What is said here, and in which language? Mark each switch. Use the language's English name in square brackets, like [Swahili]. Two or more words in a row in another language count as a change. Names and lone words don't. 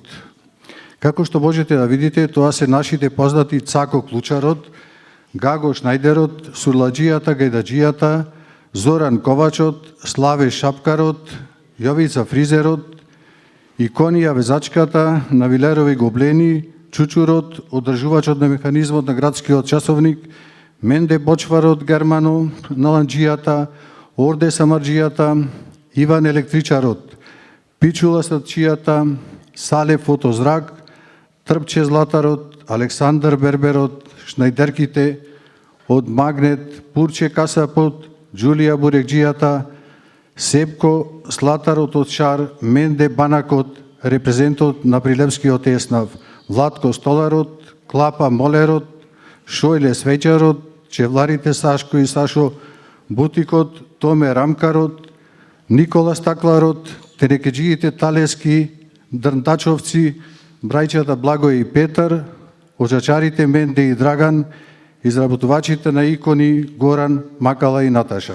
[Macedonian] Како што можете да видите, тоа се нашите познати Цако Клучарот, Гаго Шнајдерот, Сурладжијата Гајдаджијата, Зоран Ковачот, Славе Шапкарот, Јовица Фризерот, Иконија Везачката, Навилерови Гоблени, Чучурот, одржувачот на механизмот на градскиот часовник, Менде Бочварот Германо, Наланджијата, Орде Самарджијата, Иван Електричарот, Пичула Садчијата, Сале Фотозрак, Трпче Златарот, Александар Берберот, Шнајдерките, од Магнет, Пурче Касапот, Джулија Бурекджијата, Сепко Слатарот од Шар, Менде Банакот, репрезентот на Прилепскиот еснав, Владко Столарот, Клапа Молерот, Шојле Свеќарот, Чевларите Сашко и Сашо Бутикот, Томе Рамкарот, Никола Стакларот, Терекеджиите Талески, Дрнтачовци, брајчата Благој и Петар, очачарите Менде и Драган, изработувачите на икони Горан, Макала и Наташа.